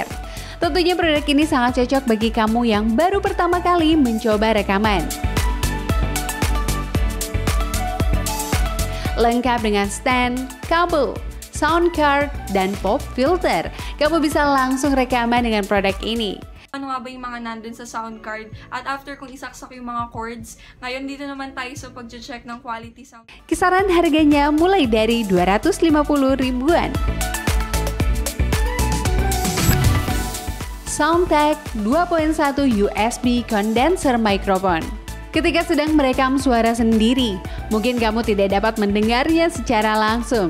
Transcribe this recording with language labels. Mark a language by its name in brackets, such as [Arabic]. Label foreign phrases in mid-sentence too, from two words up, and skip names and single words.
[Indonesian] Tentunya produk ini sangat cocok bagi kamu yang baru pertama kali mencoba rekaman. Lengkap dengan stand, kabel, [English] sound card, [Indonesian] dan [English] pop filter, [Indonesian] kamu bisa langsung rekaman dengan produk ini. [Filipino] Ano nga ba yung mga nandun sa [English] sound card? [Filipino] At after kung isaksak yung mga chords, ngayon dito naman tayo sa pag-check ng [English] quality sound. [Indonesian] Kisaran harganya mulai dari 250 ribuan. Soundtek 2.1 USB condenser microphone. Ketika sedang merekam suara sendiri, mungkin kamu tidak dapat mendengarnya secara langsung.